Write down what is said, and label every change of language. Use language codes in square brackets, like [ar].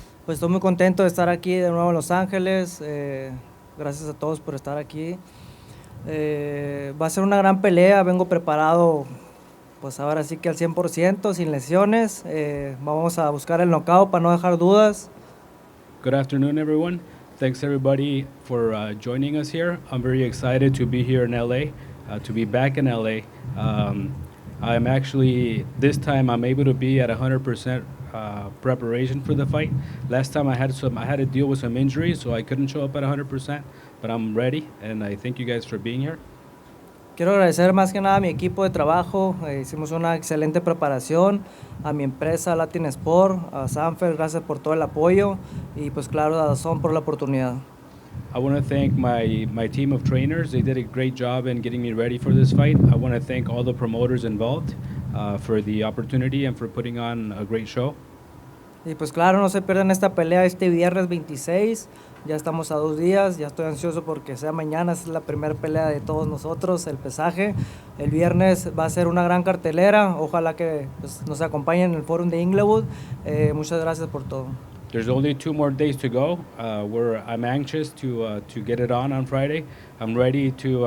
[es] Pues estoy muy contento de estar aquí de nuevo en Los Ángeles. Gracias a todos por estar aquí. Va a ser una gran pelea. Vengo preparado, pues ahora sí que al 100%, sin lesiones. Vamos a buscar el knockout para no dejar dudas. [en] Good afternoon, everyone. Thanks everybody for joining us here. I'm very excited to be here in LA, to be back in LA. I'm actually, this time I'm able to be at 100% preparation for the fight. Last time I had to deal with some injuries, so I couldn't show up at 100%, but I'm ready, and I thank you guys for being here. [es] Quiero agradecer más que nada a mi equipo de trabajo. Hicimos una excelente preparación. A mi empresa Latin Sport, a Sanfer, gracias por todo el apoyo. Y pues claro, a Dazón por la oportunidad. [en] I want to thank my team of trainers. They did a great job in getting me ready for this fight. I want to thank all the promoters involved for the opportunity and for putting on a great show. [es] Y pues claro, no se pierdan esta pelea este viernes 26. Ya estamos a 2 días. Ya estoy ansioso porque sea mañana. Es la primera pelea de todos nosotros, el pesaje. El viernes va a ser una gran cartelera. Ojalá que pues, nos acompañen en el Forum de Inglewood. Muchas gracias por todo. [en] There's only 2 more days to go. I'm anxious to get it on Friday. I'm ready to.